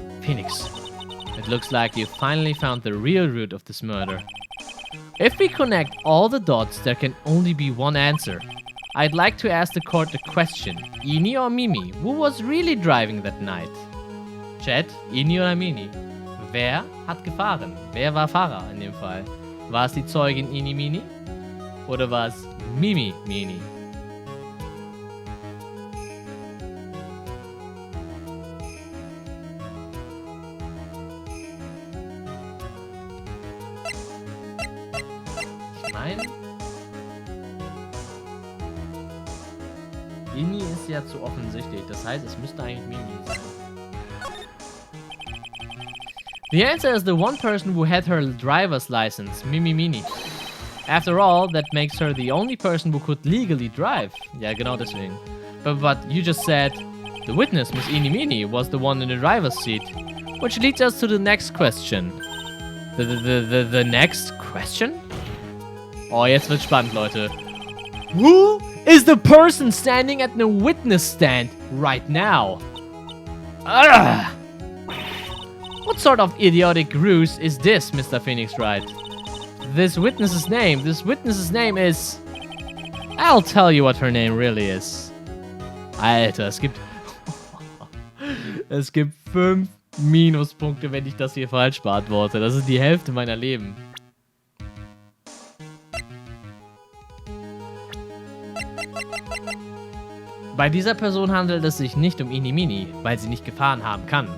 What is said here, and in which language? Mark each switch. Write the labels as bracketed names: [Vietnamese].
[English] Phoenix, it looks like you finally found the real root of this murder. If we connect all the dots, there can only be one answer. I'd like to ask the court a question. Ini or Mimi? Who was really driving that night? [German] Chat, Ini oder Mini? Wer hat gefahren? Wer war Fahrer in dem Fall? War es die Zeugin Ini Mini? Oder war es Mimi Mini? Ini ist ja zu offensichtlich, das heißt, es müsste eigentlich Mimi sein. [English] The answer is the one person who had her driver's license, Mimi Mini. After all, that makes her the only person who could legally drive. [German] Ja, genau deswegen. [English] But you just said, The witness, Miss Inimini, was the one in the driver's seat. Which leads us to the next question. The next question? [German] Oh, jetzt wird's spannend, Leute. [English] Who is the person standing at the witness stand right now? Ugh. What sort of idiotic ruse is this, Mr. Phoenix Wright? This witness's name is... I'll tell you what her name really is. [German] Alter, es gibt 5 Minuspunkte, wenn ich das hier falsch beantworte. Das ist die Hälfte meiner Leben. Bei dieser Person handelt es sich nicht um Inimini, weil sie nicht gefahren haben kann.